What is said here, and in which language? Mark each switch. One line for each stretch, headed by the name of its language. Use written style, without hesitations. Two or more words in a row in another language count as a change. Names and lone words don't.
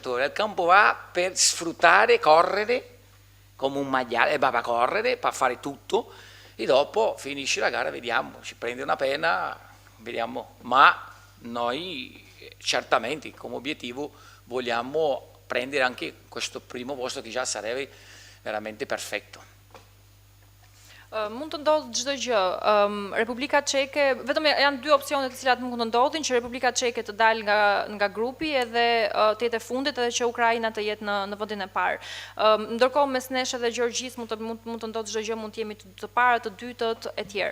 Italian: Al campo va per sfruttare, correre come un maiale, va a correre, per fare tutto e dopo finisce la gara, vediamo, ci prende una pena, vediamo. Ma noi certamente come obiettivo vogliamo prendere anche questo primo posto che già sarebbe veramente perfetto.
Albanian: Mund të ndodhë çdo gjë. Republika Çeke, vetëm janë 2 opsione të cilat mund të ndodhin, që Republika Çeke të dalë nga grupi edhe të jetë e fundit edhe që Ukraina të jetë në vendin e parë. Ndërkohë mes nesh edhe Gjergjis mund të ndodhë çdo gjë, mund të jemi të parë, të dytët e tjerë.